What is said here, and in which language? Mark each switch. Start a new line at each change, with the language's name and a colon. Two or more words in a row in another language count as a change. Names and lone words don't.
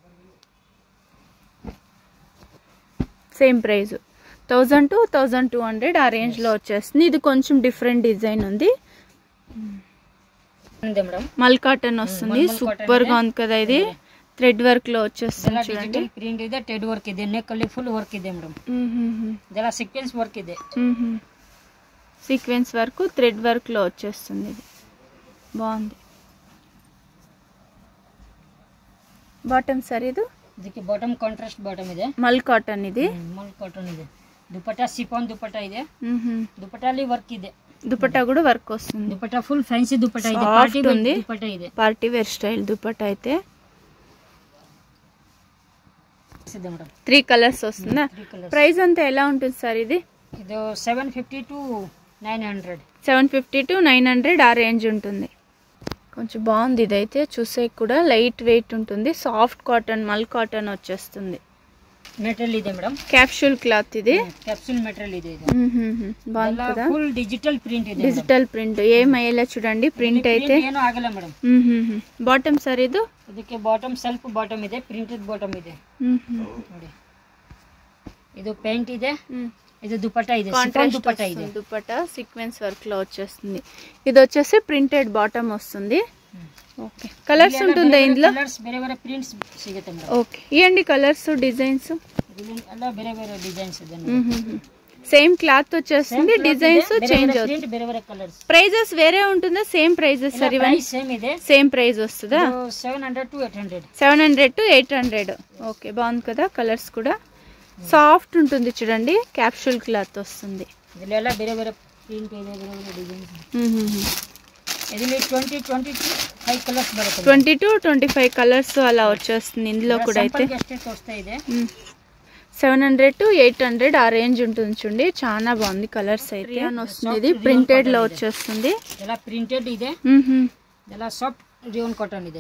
English: same price
Telugu: 1000 to 1200 ఆ రేంజ్ లో వచ్చేస్తుంది. ఇది కొంచెం
English: different design
Telugu: ఉంది.
English: mul cotton
Telugu: వస్తుంది, సూపర్ గా ఉంది కదా. ఇది
English: thread work
Telugu: లో వచ్చేస్తుంది చూడండి.
Kannada: ప్రింట్ ಇದೆ,
English: thread work
Kannada: ಇದೆ, నెక్ ಅಲ್ಲಿ
English: full work
Kannada: ಇದೆ ಮೇಡಂ. ಇದೆಲ್ಲ
English: sequence work
Kannada: ಇದೆ.
English: sequence work thread work
Telugu: లో వచ్చేస్తుంది. ఇది బాగుంది. బాటమ్ సార్ ఇది?
Kannada: ಇದಕ್ಕೆ ಬಾಟಮ್ ಕಾಂಟ್ರಾಸ್ಟ್ ಬಾಟಮ್ ಇದೆ.
English: mul cotton
Telugu: ఇది?
English: mul cotton
Kannada: ಇದೆ. దుపట్టా సిఫాన్ దుపట్టా ಇದೆ. దుపట్టాలి వర్క్ ಇದೆ.
Telugu: దుపట్టా కూడా వర్క్ వస్తుంది.
Kannada: దుపట్టా
English: full fancy
Kannada: దుపట్టా ಇದೆ,
English: party wear
Kannada: దుపట్టా ಇದೆ.
English: party wear style
Telugu: దుపట్టా అయితే 3 కలర్స్ వస్తుందా? ప్రైస్ అంతా ఎలా ఉంటుంది సార్ ఇది? ఇది 750 to 900. 750 to 900 ఆ రేంజ్ ఉంటుంది. కొంచెం బాగుంది. ఇదైతే చూసే కూడా
English: light weight
Telugu: ఉంటుంది.
English: soft cotton, mul cotton
Telugu: వచ్చేస్తుంది.
Kannada: మెటీరియల్ ಇದೆ ಮೇಡಂ,
English: capsule cloth
Telugu: ఇది.
English: capsule material
Kannada: ಇದೆ ಇದು.
Telugu: బాగుంది కదా.
English: full digital print
Kannada: ಇದೆ.
English: digital print
Telugu: ఏమయ్యేలా చూడండి. ప్రింట్ అయితే
Kannada: ಏನು ಆಗಲ್ಲ ಮೇಡಂ.
Telugu: బాటమ్ సార్ ఇది?
Kannada: ಇದಕ್ಕೆ ಬಾಟಮ್
English: self bottom
Kannada: ಇದೆ,
English: printed bottom
Kannada: ಇದೆ ನೋಡಿ. ಇದು ಪ್ಯಾಂಟ್ ಇದೆ, ఇది దుపట్టా ಇದೆ, సిఫాన్ దుపట్టా ಇದೆ.
Telugu: దుపట్టా
English: sequence work
Telugu: లో వచ్చేస్తుంది. ఇది వచ్చేసి
English: printed bottom
Telugu: వస్తుంది. ఓకే, కలర్స్ ఉంటుందా ఇందులో?
Kannada: కలర్స్ ಬೇರೆ ಬೇರೆ ಪ್ರಿಂಟ್ಸ್ ಸಿಗುತ್ತೆ ಮೇಡಂ.
Telugu: ఓకే, ఇయండి
English: colours designs.
Kannada: ಎಲ್ಲ ಬೇರೆ ಬೇರೆ ಡಿಸೈನ್ಸ್ ಇದೆ.
English: same cloth
Telugu: వచ్చేస్తుంది, డిజైన్స్ చేంజ్ అవుతుంది.
Kannada: ಬೇರೆ ಬೇರೆ కలర్స్.
Telugu: ప్రైజెస్ వేరే ఉంటుందా?
English: same prices
Telugu: సార్ ఇవన్నీ?
Kannada: సేమ్ ಇದೆ,
English: same price
Telugu: వస్తుందా? 700 to 800. 700 to 800. ఓకే, బాగుంది కదా. కలర్స్ కూడా సాఫ్ట్ ఉంటుంది చూడండి.
English: capsule cloth
Telugu: వస్తుంది.
Kannada: ಇದೆಲ್ಲ ಬೇರೆ ಬೇರೆ ಪ್ರಿಂಟ್ ಇದೆ, ಬೇರೆ ಬೇರೆ ಡಿಸೈನ್ಸ್. ಇದರಲ್ಲಿ 20-25 కలర్స్ బರುತ್ತೆ.
Telugu: 20 to 25 కలర్స్ అలా వచ్చేస్తుంది. ఇందులో కూడా అయితే 700 to 800 ఆ రేంజ్ ఉంటుంది చూడండి. చాలా బాగుంది. కలర్స్ అయితే రియాన్ వస్తుంది. ఇది ప్రింటెడ్ లో వచ్చేస్తుంది.
Kannada: ఇలా ప్రింటెడ్ ಇದೆ, ఇలా
English: soft rayon cotton
Kannada: ಇದೆ.